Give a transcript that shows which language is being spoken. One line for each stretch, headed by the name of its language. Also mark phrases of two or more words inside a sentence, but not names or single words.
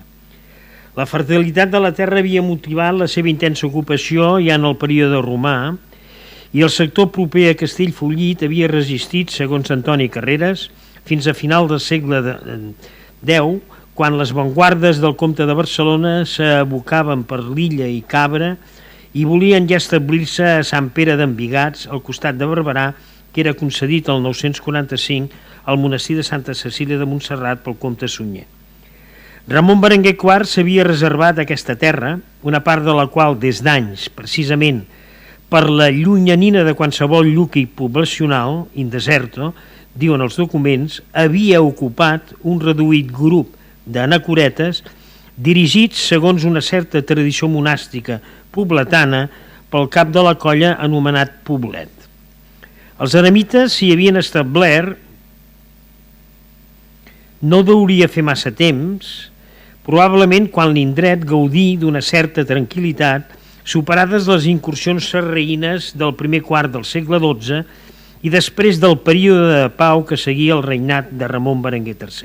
Catalan: La fertilitat de la terra havia motivat la seva intensa ocupació ja en el període romà i el sector proper a Castellfollit havia resistit, segons Antoni Carreras, fins a final del segle X, quan les vanguardes del comte de Barcelona s'abocaven per l'Illa i Cabra i volien ja establir-se a Sant Pere d'Envigats, al costat de Barberà, que era concedit el 945 al monestir de Santa Cecília de Montserrat pel comte Sunyer. Ramon Berenguer IV s'havia reservat aquesta terra, una part de la qual des d'anys, precisament per la llunyanina de qualsevol lluqui poblacional,
Latin: in deserto,
Catalan: diuen els documents, havia ocupat un reduït grup d'anacoretes dirigits segons una certa tradició monàstica pobletana pel cap de la colla anomenat Poblet. Els eremites s'hi havien establert no deuria fer massa temps, probablement quan l'indret gaudí d'una certa tranquil·litat, superades les incursions sarraïnes del primer quart del segle XII i després del període de pau que seguia el regnat de Ramon Berenguer III.